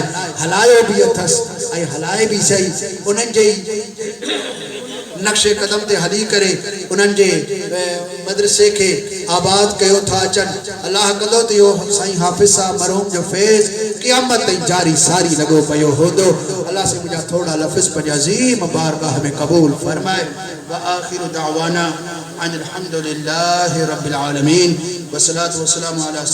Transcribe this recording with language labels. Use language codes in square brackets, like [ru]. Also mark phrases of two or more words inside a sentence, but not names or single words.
[sd] हलायो बि अथसि ऐं हलाए बि सही। उन्हनि जे नक्शे कदम ते हली करे उन्हनि जे मदरसे के आबाद कयो था अचनि। अल्लाह कंदो त इहो साईं हाफ़िज़ साहब मरहूम जो फैज़ क़यामत ताईं जारी सारी लॻो पियो हूंदो। अल्लाह से मुंहिंजा थोड़ा लफ़्ज़ पंहिंजे अज़ीम बारगाह में क़बूल फरमाए। [ar] و آخر دعوانا أن الحمد لله رب العالمين و الصلاة و السلام على